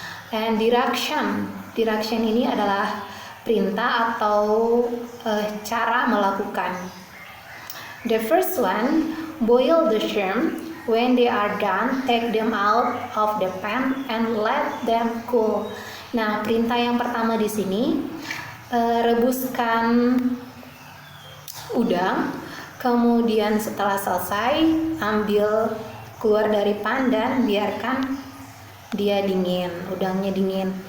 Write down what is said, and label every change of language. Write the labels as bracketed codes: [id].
[en] And direction [id] ini adalah perintah atau cara melakukan. [en] The first one, boil the shrimp. When they are done, take them out of the pan and let them cool. [id] Nah, perintah yang pertama di sini, rebuskan udang, kemudian setelah selesai ambil keluar dari pan dan biarkan dia dingin, udangnya dingin.